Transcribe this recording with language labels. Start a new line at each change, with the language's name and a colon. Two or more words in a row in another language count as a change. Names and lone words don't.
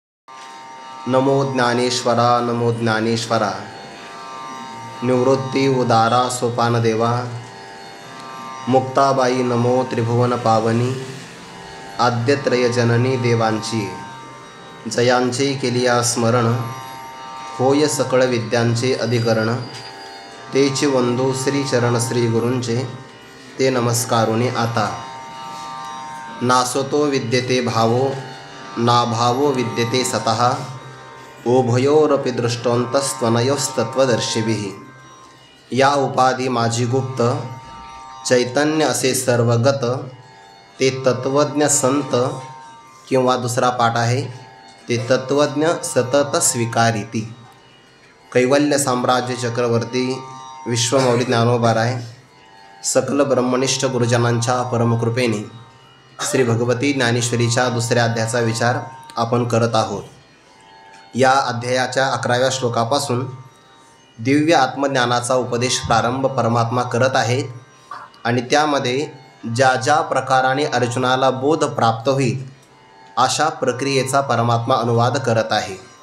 Marathi: नमो ज्ञानेश्वरा नमो ज्ञानेश्वरा। निवृत्ती उदारा सोपानदेवा। मुक्ताबाई नमो त्रिभुवन पावनी। आद्यत्रय जननी देवांची जयांचे केलिया स्मरण। होय सकळ विद्यांचे अधिकरण। तेचे वंदू श्री चरण श्री गुरूंचे ते नमस्कारुनी आता।
Sanskrit: नासतो विद्यते भावो ना भावो विद्यते सतः। उभयोरपि दृष्टोंतस्त्वनयोस्तत्वदर्शिभिः।
Marathi: या उपाधी माझी गुप्त चैतन्य असे सर्वगत। ते तत्वज्ञ संत किंवा दुसरा पाठ आहे ते तत्वज्ञ सतत स्वीकारिती। कैवल्य साम्राज्य चक्रवर्ती विश्वमौली ज्ञानोबाराय सकल ब्रह्मनिष्ठ गुरुजनांच्या परमकृपेने श्री भगवती ज्ञानेश्वरीच्या दुसऱ्या अध्यायाचा विचार आपण करत आहोत। या अध्यायाच्या 11व्या श्लोकापासून दिव्य आत्मज्ञानाचा उपदेश प्रारंभ परमात्मा करत आहेत आणि त्यामध्ये ज्या ज्या प्रकाराने अर्जुनाला बोध प्राप्त होईल अशा प्रक्रियेचा परमात्मा अनुवाद करत आहे।